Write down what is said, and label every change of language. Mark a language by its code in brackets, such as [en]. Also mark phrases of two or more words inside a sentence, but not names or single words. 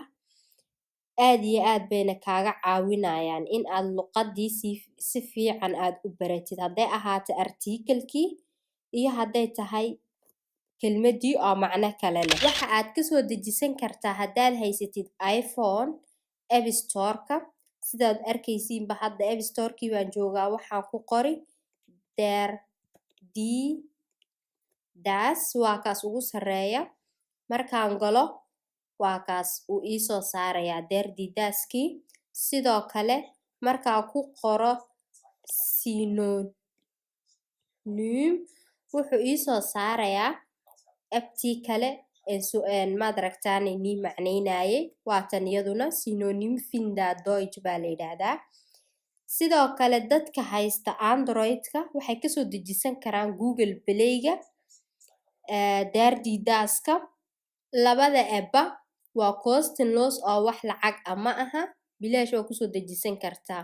[so] Aad iyo aad bayna kaaga caawinayaan in aad luqaddii si fiican aad u baratid. Hadday ahaato artikelkii iyo hadday tahay kelmadii oo macno kale leh. Waxa aad ka soo dejisan kartaa haddaad haysatid iPhone App Store-ka. Sidaad arkaysiinba hadda App Store-kii baan joogaa waxaan ku qori Der die das waa kaas ugu sarreeya. Markaan galo waa kaas uu ii soo saarayaa Der die das-kii. Sidoo kale markaan ku qoro synonym wuxuu ii soo saarayaa abtii kale maad aragtaane nii macnaynayay waatan iyaduna synonym finder Deutsch baa la yidhaahdaa. Sidoo kale dadka haysta Android-ka waxay kasoo dejisan karaan Google Play-ga Der die das-ka. Labada app-ba waa kostenlos oo wax lacag ama aha bilaash oo kusoo dejisan kartaa.